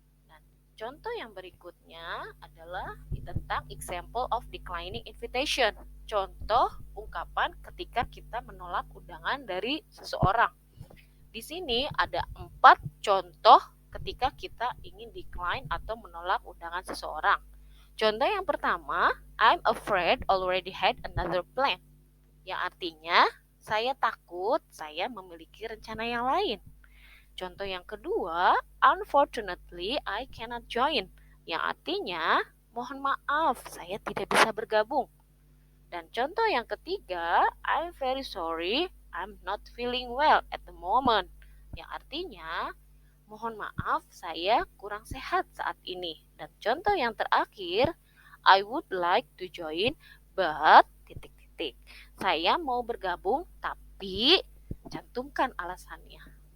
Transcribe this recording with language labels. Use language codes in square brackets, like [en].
[id] Dan contoh yang berikutnya adalah tentang [en] example of declining invitation. [id] Contoh ungkapan ketika kita menolak undangan dari seseorang. Di sini ada 4 contoh ketika kita ingin decline atau menolak undangan seseorang. Contoh yang pertama, [en] I'm afraid already had another plan. [id] Yang artinya, saya takut saya memiliki rencana yang lain. Contoh yang kedua, [en] unfortunately I cannot join. [id] Yang artinya, mohon maaf saya tidak bisa bergabung. Dan contoh yang ketiga, [en] I'm very sorry I'm not feeling well at the moment. [id] Yang artinya, mohon maaf saya kurang sehat saat ini. Dan contoh yang terakhir, [en] I would like to join but [id] titik-titik. Saya mau bergabung tapi cantumkan alasannya.